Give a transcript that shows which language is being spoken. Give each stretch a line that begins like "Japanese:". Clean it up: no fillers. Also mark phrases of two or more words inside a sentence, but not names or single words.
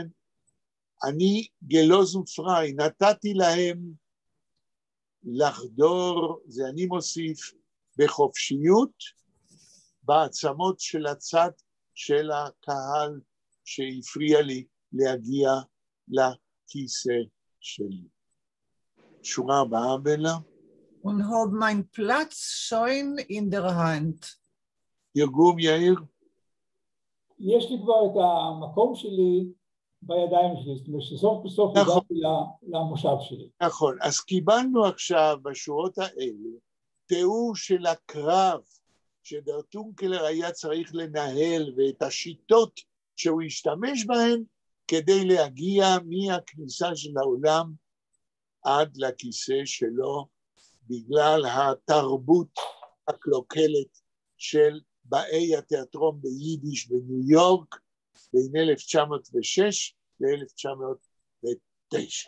Hebrew: אני גלוזן פריי, נתתי להם לחדור, זה אני מוסיף, בחופשיות, בעצמות של הצד של הקהל שהפריע לי להגיע לכיסא שלי. שורה הבאה, בלה.
Yiddish: Und hab mein Platz schon in der Hand.
Hebrew: תרגום, יאיר. יש לי כבר את המקום שלי בידיים שלי, זאת אומרת שסוף בסוף הגעתי למושב שלי. נכון, אז קיבלנו עכשיו בשורות האלה תיאור של הקרב שדר טונקלר היה צריך לנהל ואת השיטות שהוא השתמש בהן כדי להגיע מהכניסה של העולם עד לכיסא שלו בגלל התרבות הקלוקלת של באי התיאטרון ביידיש בניו יורק בין 1906 ל-1909.